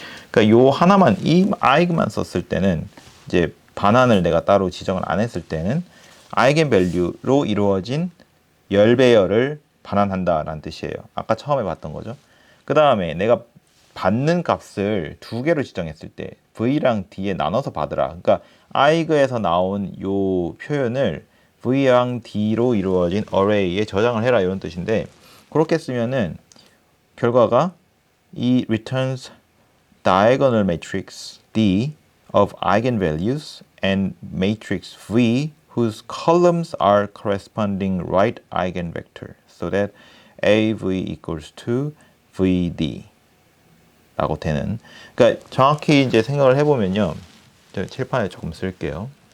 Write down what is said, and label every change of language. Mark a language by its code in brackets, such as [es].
[ko] 그러니까 요 하나만 이 아이그만 썼을 때는 이제 반환을 내가 따로 지정을 안 했을 때는 아이겐밸류로 이루어진 열배열을 반환한다라는 뜻이에요. 아까 처음에 봤던 거죠. 그 다음에 내가 받는 값을 두 개로 지정했을 때 V랑 D에 나눠서 받으라. 그러니까 아이그에서 나온 요 표현을 V랑 D로 이루어진 array에 저장을 해라 이런 뜻인데 그렇게 쓰면은 결과가 이 [en] returns diagonal matrix D of eigenvalues and matrix V whose columns are corresponding right eigenvector so that AV equals to VD [ko] 라고 되는. 그러니까 정확히 이제 생각을 해보면요. 저 칠판에 조금 쓸게요.